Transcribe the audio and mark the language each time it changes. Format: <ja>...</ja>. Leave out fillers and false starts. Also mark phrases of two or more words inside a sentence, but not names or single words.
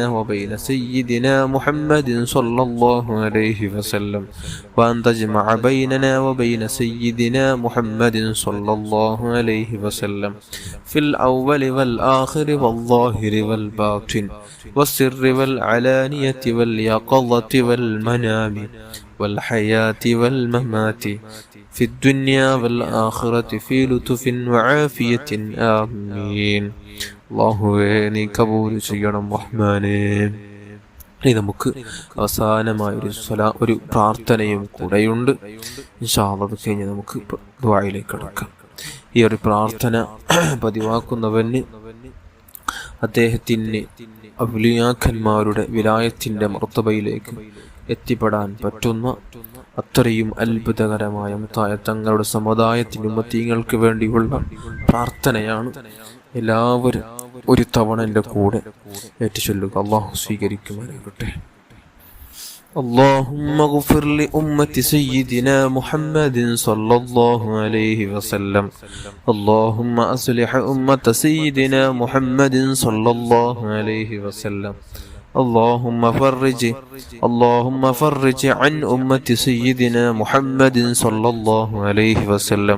<ar>وبين سيدنا محمد صلى الله عليه وسلم وأن تجمع بيننا وبين سيدنا محمد صلى الله عليه وسلم في الأول والآخر والظاهر والباطن والسر والعلانية واليقظة والمنام والحياة والممات في الدنيا والآخرة في لطف وعافية آمين.</ar> <ml>അല്ലാഹുവേ നീ കബൂൽ ചെയ്യണം റഹ്മാനേ. ഇനി നമുക്ക് അവസാനമായൊരു ഒരു പ്രാർത്ഥനയും കൂടെയുണ്ട്.</ml> <ar>إن شاء الله</ar> <ml>അത് കഴിഞ്ഞ് നമുക്ക് ദുആയിലേക്ക് കടക്കാം. ഈ ഒരു പ്രാർത്ഥന പതിവാക്കുന്നവന് അദ്ദേഹത്തിന് ഔലിയാക്കന്മാരുടെ വിലായത്തിൻ്റെ മർത്തബയിലേക്ക് എത്തിപ്പെടാൻ പറ്റുന്ന അത്രയും അത്ഭുതകരമായ മുത്തായ തങ്ങളുടെ സമുദായത്തിൻ്റെ ഉമ്മത്തീങ്ങൾക്ക് വേണ്ടിയുള്ള പ്രാർത്ഥനയാണ്. എല്ലാവരും ഒരു തവണ എൻ്റെ കൂടെ ഏറ്റുചൊല്ലുക. അല്ലാഹു സ്വീകരിക്കുമാറാകട്ടെ.</ml> <ar>اللهم اغفر لأمة سيدنا محمد صلى الله عليه وسلم. اللهم أصلح أمة سيدنا محمد صلى الله عليه وسلم. اللهم فرج عن أمة سيدنا محمد صلى الله عليه وسلم.</ar>